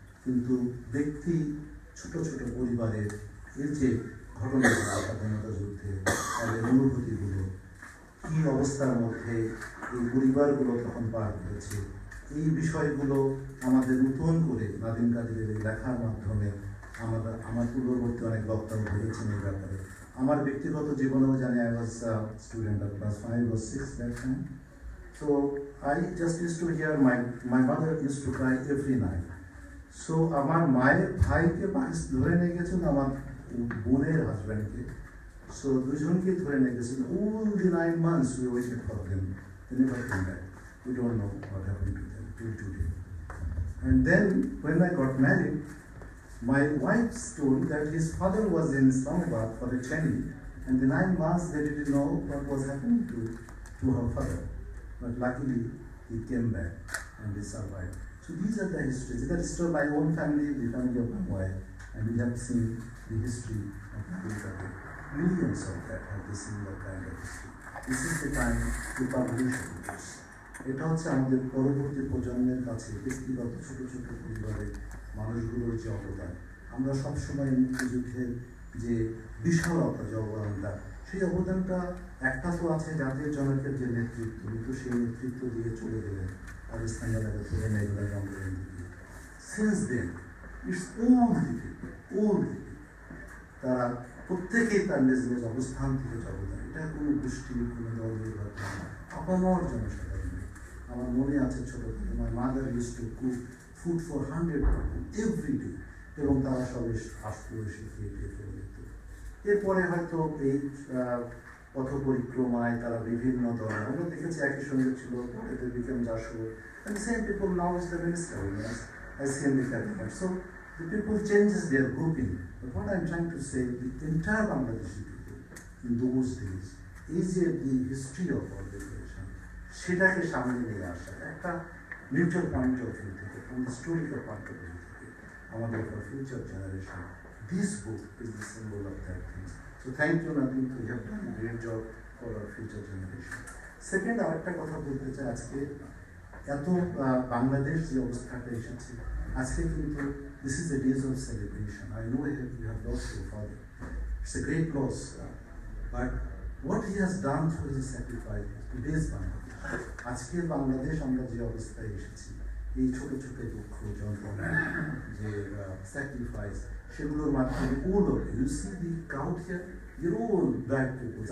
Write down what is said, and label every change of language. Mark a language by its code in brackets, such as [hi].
[bn] কিন্তু ব্যক্তি, ছোট ছোট পরিবারের এর যে ঘটনাগুলো স্বাধীনতা যুদ্ধে তাদের অনুভূতিগুলো, কী অবস্থার মধ্যে এই পরিবারগুলো তখন পার করেছে, এই বিষয়গুলো আমাদের নতুন করে নাদিম কাদিরের এই লেখার মাধ্যমে আমার পূর্ববর্তী অনেক বক্তারা বলেছেন এই ব্যাপারে। আমার ব্যক্তিগত জীবনেও জানি, [en] I was a student of class 5 or 6 that time. So I just used to hear my mother used to cry every night. [bn] So আমার মায়ের ভাইকে ধরে নিয়ে গেছেন, আমার বোনের হাজব্যান্ডকে, so দুজনকে ধরে নিয়ে গেছেন। [en] All the 9 months we waited for them. They never came back. We don't know what happened to them till today. And then when I got married, my wife told that his father was in Islamabad for a training, and the 9 months they didn't know what was happening to her father. But luckily he came back and he survived. So these are the histories. That is still my own family, the family of my wife, and we have seen the history of Nadeem Qadir. Millions of that have the similar kind of history. This is the time to publish this. [bn] এটা হচ্ছে আমাদের পরবর্তী প্রজন্মের কাছে ব্যক্তিগত ছোট ছোট পরিবারের মানুষগুলোর যে অবদান। আমরা সবসময় মুক্তিযুদ্ধের যে বিশালতা, যে অবদানটা, সেই অবদানটা একটা তো আছে জাতীয় জনকের যে নেতৃত্ব, কিন্তু সেই নেতৃত্ব দিয়ে চলে গেলেন পাকিস্তান এলাকা থেকে মেঘলা জঙ্গলের দিকে। [en] since then it's all the people, [bn] তারা প্রত্যেকেই তার নিজ নিজ অবস্থান থেকে অবদান। এটা কোনো গোষ্ঠী, কোনো দল নির্বাচন, আপামর জনসাধারণ। আমার মনে আছে ছোটবেলা আমার [en] mother use to cook food for 100 people every day, [bn] এবং তারা সবাই আসতো, এসে খেয়ে চলে যেত। এরপরে হয়তো এই পথ পরিক্রমায় তারা বিভিন্ন দল, আমরা দেখেছি একই সঙ্গে ছিল, এদের became জাসো, [en] and same people now is the minister, as in the cabinet. So the people changes their grouping, but what I'm trying to say, the entire Bangladeshi people in those days, is the history of our liberation, [bn] সেটাকে সামনে নিয়ে আসা একটা neutral point of view থেকে, [en] from the historical point of view থেকে, আমাদের for future generation, this book is the symbol of that thing. So thank you Nadeem, you have done a great job for our future generation. [bn] Second, আরেকটা কথা বলতে চাই, আজকে এত বাংলাদেশ যে অবস্থাটা এসেছে, আজকে কিন্তু [en] this is the days of celebration. I know you have lost your father. It's a great loss, but what he has done through his sacrifice, today's Bangladesh, [bn] আজকের বাংলাদেশ আমরা যে অবস্থায় এসেছি, এই ছোট ছোট দুঃখ, যন্ত্রণা, যে স্যাক্রিফাইস, সেগুলোর মাধ্যমে [en] all of you see the crowd here, you're all black people.